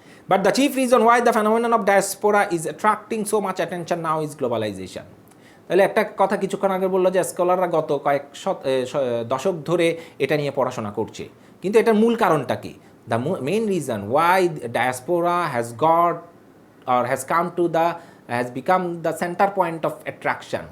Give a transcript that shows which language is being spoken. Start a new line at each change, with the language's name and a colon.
English: But the chief reason why the phenomenon of diaspora is attracting so much attention now is globalization.
Bangla: তাহলে একটা কথা কিছুক্ষণ আগে বললো যে স্কলাররা গত কয়েক দশক ধরে এটা নিয়ে পড়াশোনা করছে, কিন্তু এটার মূল কারণটা কি?
English: The main reason why diaspora has got or has become the center point of attraction.